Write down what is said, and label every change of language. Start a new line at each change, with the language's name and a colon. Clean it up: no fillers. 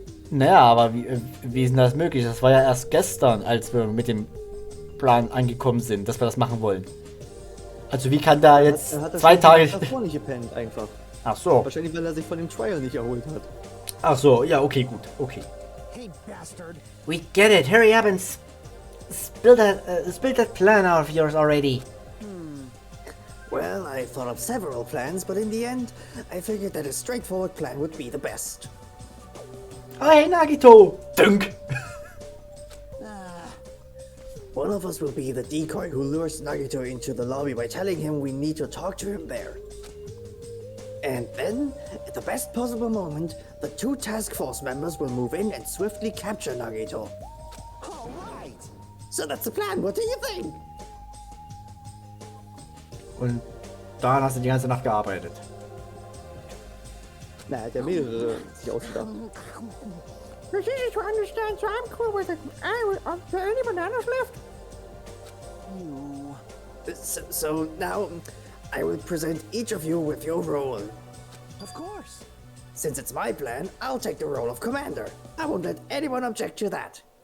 German: Naja, aber wie ist denn das möglich? Das war ja erst gestern, als wir mit dem Plan angekommen sind, dass wir das machen wollen. Also wie kann da jetzt Er hat 2 Tage... davor nicht gepennt, einfach. Ach so. Wahrscheinlich, weil er sich von dem Trial nicht erholt hat. Ach so, ja, okay, gut, okay.
English: Hey, bastard. We get it. Hurry up and spill that plan out of yours already. Well, I thought of several plans, but in the end, I figured that a straightforward plan would be the best. Oh, hey, Nagito! Dunk! One of us will be the decoy who lures Nagito into the lobby by telling him we need to talk to him there. And then, at the best possible moment, the 2 task force members will move in and swiftly capture Nagito. All right. So that's the plan, what do you think?
German: Und daran hast du die ganze Nacht gearbeitet. Na, er hat ja mehrere sich ausgedacht.
English: It's easy to understand, so I'm cool with it. Are there any bananas left? You. So now, I will present each of you with your role. Of course. Since it's my plan, I'll take the role of commander. I won't let anyone object to that.